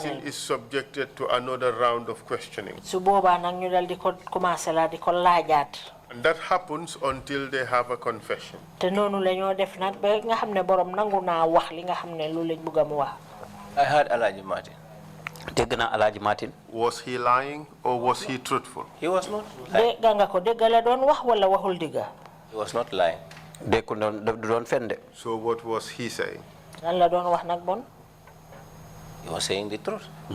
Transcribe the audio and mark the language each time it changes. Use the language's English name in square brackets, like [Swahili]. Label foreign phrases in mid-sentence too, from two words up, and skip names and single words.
[English] And the person is subjected to another round of questioning. [Wolof] Su boba nak ñu dal di ko commencer la di ko laajaat. [English] And that happens until they have a confession. [Wolof] Te nonu lañu def nak ba nga xamne borom nangu na wax li nga xamne lu lañ bëgg mu wax. [English] I heard Alaji Martin. Alaji Martin. Was he lying or was he truthful? He was not lying. He was not lying. So what was he saying? He was saying the truth.